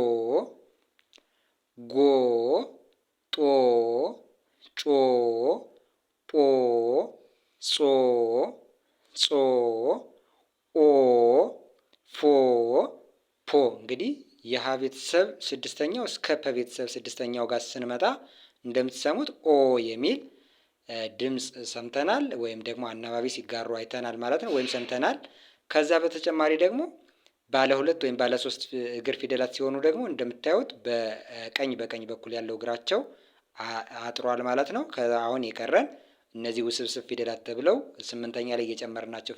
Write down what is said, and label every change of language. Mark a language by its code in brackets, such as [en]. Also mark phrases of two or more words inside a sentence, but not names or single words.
[am] ጎ፣ ጦ፣ ጮ፣ ጶ፣ ጾ፣ ጾ፣ ኦ፣ ፎ፣ ፖ። እንግዲህ የሀ ቤተሰብ ስድስተኛው እስከ ፐ ቤተሰብ ስድስተኛው ጋር ስንመጣ እንደምትሰሙት ኦ የሚል ድምፅ ሰምተናል፣ ወይም ደግሞ አናባቢ ሲጋሩ አይተናል ማለት ነው፣ ወይም ሰምተናል። ከዛ በተጨማሪ ደግሞ ባለ ሁለት ወይም ባለ ሶስት እግር ፊደላት ሲሆኑ ደግሞ እንደምታዩት በቀኝ በኩል ያለው እግራቸው አጥሯል ማለት ነው። አሁን የቀረን እነዚህ ውስብስብ ፊደላት ተብለው ስምንተኛ ላይ የጨመርናቸው